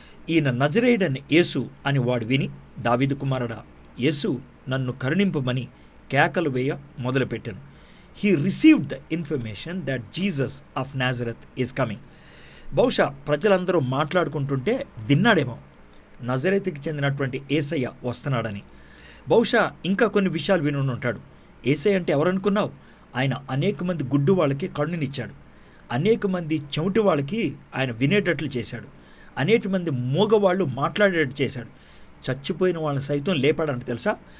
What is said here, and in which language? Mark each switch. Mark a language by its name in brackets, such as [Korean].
[Telugu] ఈయన నజరేయుడైన యేసు అని వాడు విని, దావీదు కుమారుడా యేసు నన్ను కరుణింపమని కేకలు వేయ మొదలుపెట్టాను. [English] He received the information that Jesus of Nazareth is coming. [Telugu] బహుశా ప్రజలందరూ మాట్లాడుకుంటుంటే విన్నాడేమో నజరేతుకి చెందినటువంటి యేసయ్య వస్తున్నాడని. బహుశా ఇంకా కొన్ని విషయాలు విని ఉంటాడు. యేసయ్య అంటే ఎవరనుకున్నావు? ఆయన అనేక మంది గుడ్డు వాళ్ళకి కన్నునిచ్చాడు, అనేక మంది చెవిటి వాళ్ళకి ఆయన వినేటట్లు చేశాడు, అనేక మంది మూగవాళ్ళు మాట్లాడేటట్టు చేశాడు, చచ్చిపోయిన వాళ్ళని సైతం లేపాడంటే తెలుసా?